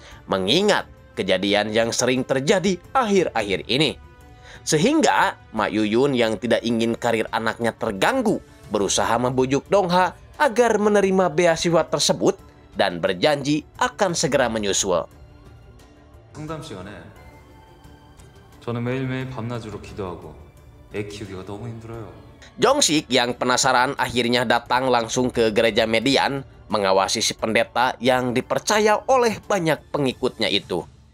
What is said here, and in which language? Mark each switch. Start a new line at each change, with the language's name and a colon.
Indonesian: Mengingat kejadian yang sering terjadi akhir-akhir ini. Sehingga Ma Yuyun yang tidak ingin karir anaknya terganggu berusaha membujuk Dongha agar menerima beasiswa tersebut dan berjanji akan segera menyusul.
Korean: 상담 시간에 저는 매일매일 밤낮으로 기도하고 애 키우기가 너무 힘들어요.
Indonesian: Jong-sik yang penasaran akhirnya datang langsung ke gereja Median mengawasi si pendeta yang dipercaya oleh banyak pengikutnya itu.